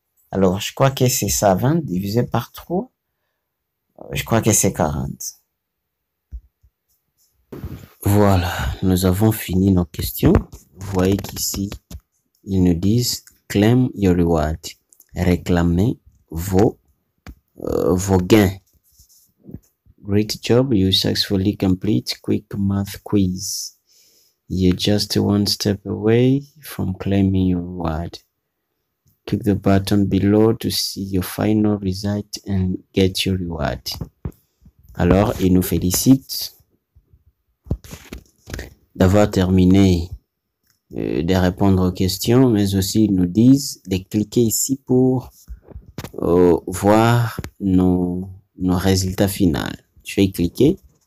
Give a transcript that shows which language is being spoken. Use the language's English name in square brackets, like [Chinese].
[French] Alors, je crois que c'est 120 divisé par 3. Je crois que c'est 40. Voilà, nous avons fini nos questions. Vous voyez qu'ici, ils nous disent « [English] Claim your reward ». [French] Réclamez vos gains. [English] Great job, you successfully complete quick math quiz. You're just one step away from claiming your reward. Click the button below to see your final result and get your reward. [French] Alors, ils nous félicitent d'avoir terminé de répondre aux questions, mais aussi ils nous disent de cliquer ici pour voir nos résultats finaux. Je vais y cliquer.